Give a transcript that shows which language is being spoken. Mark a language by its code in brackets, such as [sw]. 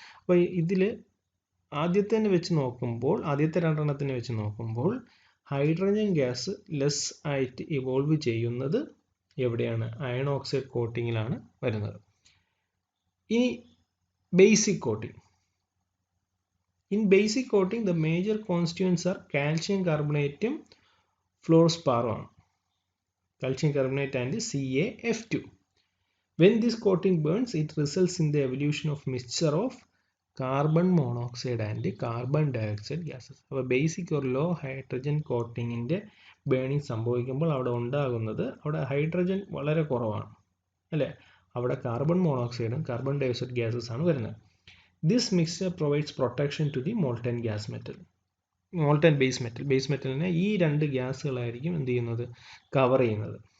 [ml] അപ്പോൾ ഇതിൽ ആദ്യത്തെ വെച്ച് നോക്കുമ്പോൾ, ആദ്യത്തെ 2 വെച്ച് നോക്കുമ്പോൾ ഹൈഡ്രജൻ ഗ്യാസ് ലെസ് ആയിട്ട് ഇവോൾവ് ചെയ്യുന്നത് എവിടെയാണ്, അയൺ ഓക്സൈഡ് കോട്ടിങ്ങിലാണ് വരുന്നത്. [en] ഇനി basic coating. In basic coating the major constituents are calcium കാർബണേറ്റും ഫ്ലോർസ്പാറും ആണ്. Calcium carbonate and CaF2. When this coating burns, it results in the evolution of mixture of carbon monoxide and carbon dioxide gases. [ml] അപ്പോൾ basic or law hydrogen കോട്ടിങ്ങിൻ്റെ burning സംഭവിക്കുമ്പോൾ അവിടെ ഉണ്ടാകുന്നത്, അവിടെ hydrogen വളരെ കുറവാണ് അല്ലേ, അവിടെ കാർബൺ മോണോക്സൈഡും കാർബൺ ഡയോക്സൈഡ് ഗ്യാസസ് ആണ് വരുന്നത്. [en] this mixture provides protection to the molten gas metal, [ml] molten base മെറ്റലിനെ ഈ 2 ഗ്യാസുകളായിരിക്കും എന്ത് ചെയ്യുന്നത്, കവർ ചെയ്യുന്നത്.